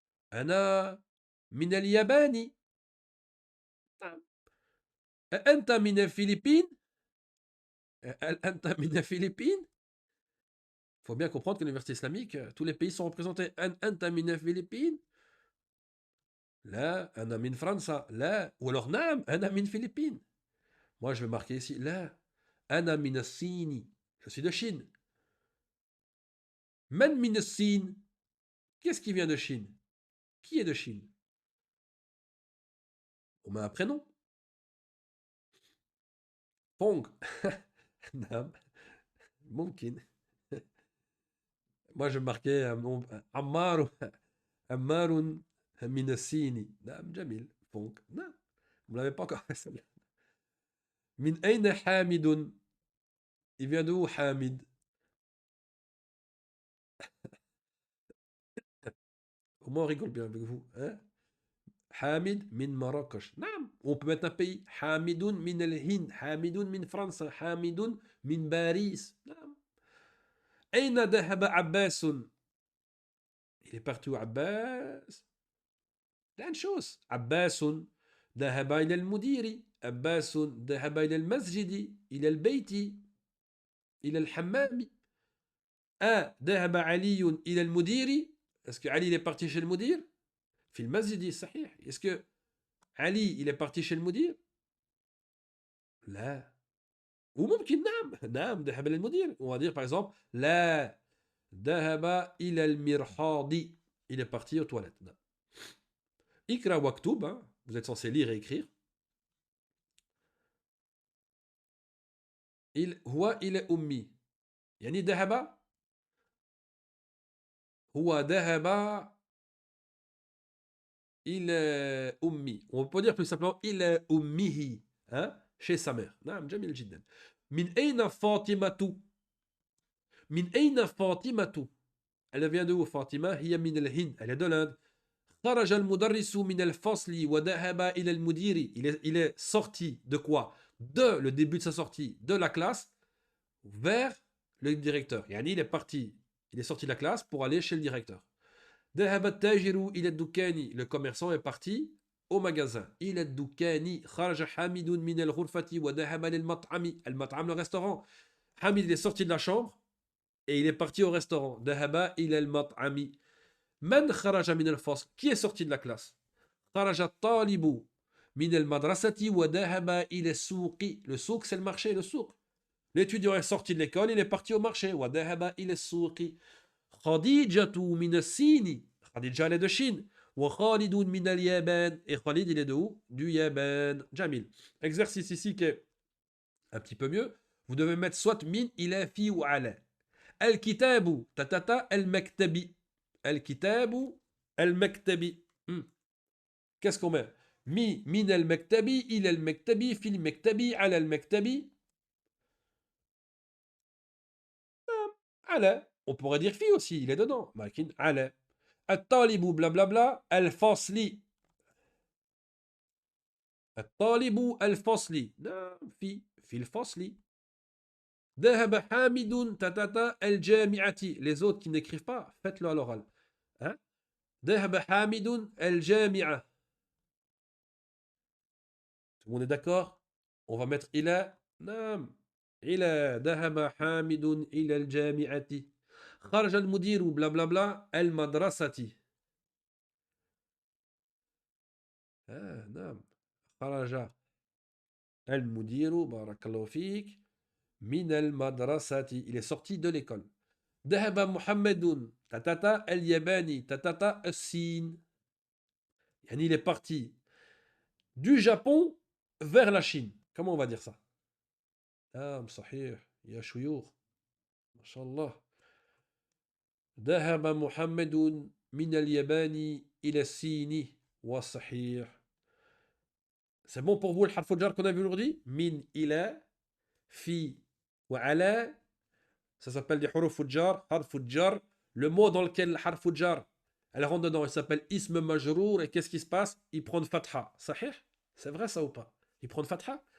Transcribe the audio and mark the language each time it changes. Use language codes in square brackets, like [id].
[ar] Ana min al Yabani. أنت من الفلبين? أنت من الفلبين? [fr] Il faut bien comprendre que l'université islamique, tous les pays sont représentés. [ar] أنت من الفلبين? لا أنا من فرنسا. لا [fr] ou alors [ar] نعم أنا من Philippines. [fr] Moi je vais marquer ici [ar] لا أنا من الصين. [fr] Je suis de Chine. [ar] من من الصين? [fr] Qu'est-ce qui vient de Chine? Qui est de Chine? On met un prénom. [ar] Pong. نعم ممكن. [fr] Moi je marquais [ar] عمار عمار من الصين. نعم جميل. Pong. نعم. [fr] Vous ne l'avez pas encore fait celle-là. [ar] من أين حامد? [fr] Il vient d'où Hamid? Au moins on rigole bien avec vous. Hein? [ar] Hamid min Marrakech. [fr] نعم. On peut mettre un pays. [ar] Hamidoun min el-Hind. Hamidoun min France. Hamidoun min Paris. نعم. أين ذهب عباس? [fr] Il est parti où Abbas? Plein de choses. [ar] عباس ذهب إلى المدير. عباس ذهب إلى المسجد إلى البيت إلى الحمام. ذهب علي إلى المدير. [fr] Est-ce que Ali il est parti chez le mudir? [ar] في المسجد صحيح. Est-ce que Ali il est parti chez le mudir? لا. وممكن نعم ذهب إلى المدير. [fr] On va dire par exemple [ar] لا ذهب إلى المرحاض. [fr] Il est parti aux toilettes. [ar] نعم. Ikra waktub, hein. [fr] Vous êtes censé lire et écrire. [ar] هو إلى أمي. يعني ذهب هو ذهب إلى أمي. [fr] On peut dire plus simplement [ar] إلى أمه, [fr] hein, chez sa mère. [ar] نعم جميل جدا. من أين فاطمة؟ من أين فاطمة؟ [fr] Elle vient de où Fatima? [ar] هي من الهند. [fr] Elle est de l'Inde. [ar] خرج المدرس من الفصل وذهب إلى المدير. [fr] Il est sorti de quoi? De le début de sa sortie de la classe vers le directeur. [ar] يعني [fr] il est parti, il est sorti de la classe pour aller chez le directeur. [ar] ذهب التاجر إلى الدكان. [fr] Le commerçant est parti au magasin. [ar] إلى الدكان. خرج حامد من الغرفة وذهب للمطعم. المطعم [fr] le restaurant. Hamid il est sorti de la chambre et il est parti au restaurant. [ar] ذهب إلى المطعم. من خرج من الفصل? [fr] Qui est sorti de la classe? [ar] خرج الطالب من المدرسة وذهب إلى السوق. [fr] Le souk c'est le marché, le souk. L'étudiant est sorti de l'école, il est parti au marché. [ar] وذهب إلى السوق. خديجة من الصين. [fr] Khadija elle est de Chine. [ar] وخالد من اليابان. [fr] Et Khalid il est de où? Du Yémen. Jamil. Exercice ici qui est un petit peu mieux. Vous devez mettre soit min, ila, fi ou ala. [ar] الكتاب tatata المكتبي. الكتاب المكتبي. [fr] Qu'est-ce qu'on met? [ar] من المكتب إلى المكتب في المكتب على المكتب. على. [fr] On pourrait dire fi aussi, il est dedans. [ar] لكن على. الطالب blablabla الفصل. الطالب الفصل. نعم في الفصل. ذهب حامد tatata الجامعة. [fr] Les autres qui n'écrivent pas, faites-le à l'oral. Hein? [ar] ذهب حامد الجامعة. [fr] Tout le monde est d'accord? On va mettre إلى. [ar] نعم. إلى ذهب حامد إلى الجامعة. خرج المدير بلا بلا بلا المدرسة. نعم. خرج المدير بارك الله فيك من المدرسة. [fr] Il est sorti de l'école. [ar] ذهب محمد تتتا الياباني تتتا الصين. يعني [fr] il est parti du Japon vers la Chine. Comment on va dire ça? [ar] نعم صحيح يا شيوخ ما شاء الله. ذهب محمد من اليابان إلى الصين. وصحيح. [fr] C'est bon pour vous le harf jar qu'on a vu aujourd'hui? [ar] Min, ila, fi, wa ala. [fr] Ça s'appelle des huruf jar, harf jar. Le mot dans lequel le harf jar, elle rentre dedans, il s'appelle ism majrour. Et qu'est-ce qui se passe? Il prend de fatha. [ar] Sahih? [fr] C'est vrai ça ou pas? Il prend de fatha?